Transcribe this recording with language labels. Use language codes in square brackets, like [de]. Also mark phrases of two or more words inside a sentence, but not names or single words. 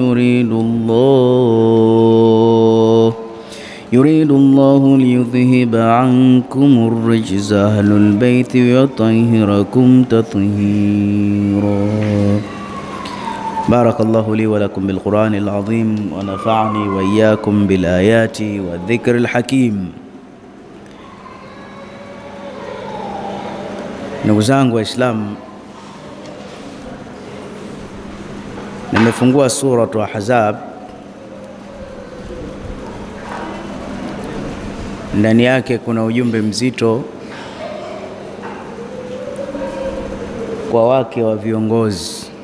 [ar] يريد الله ليذهب عنكم الرجز أهل البيت ويطهركم تطهيرا. بارك الله لي ولكم بالقرآن العظيم ونفعني وإياكم بالآيات والذكر الحكيم. [sw] Ndugu zangu Waislamu, nimefungua suratu Ahzab. Ndani yake kuna ujumbe mzito kwa wake wa viongozi.